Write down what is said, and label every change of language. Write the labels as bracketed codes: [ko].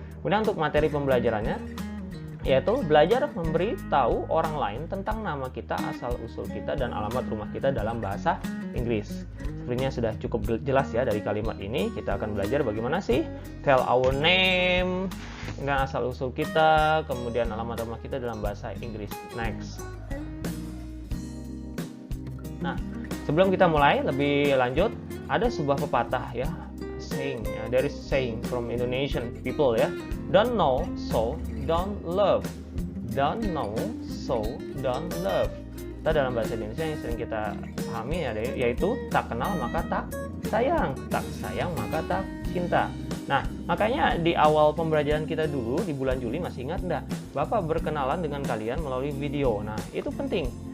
[id] Kemudian untuk materi pembelajarannya yaitu belajar memberitahu orang lain tentang nama kita, asal-usul kita, dan alamat rumah kita dalam bahasa Inggris. Sebenarnya sudah cukup jelas ya dari kalimat ini. Kita akan belajar bagaimana sih [en] tell our name, [id] dan asal-usul kita, kemudian alamat rumah kita dalam bahasa Inggris. [en] Next. [id] Nah, sebelum kita mulai lebih lanjut, ada sebuah pepatah [en] ya, saying ya, there is saying from Indonesian people ya, don't know so don't love, don't know so don't love. [id] Kita dalam bahasa Indonesia yang sering kita pahami ya, yaitu tak kenal maka tak sayang, tak sayang maka tak cinta. Nah, makanya di awal pembelajaran kita dulu di bulan Juli, masih ingat enggak? Bapak berkenalan dengan kalian melalui video. Nah, itu penting.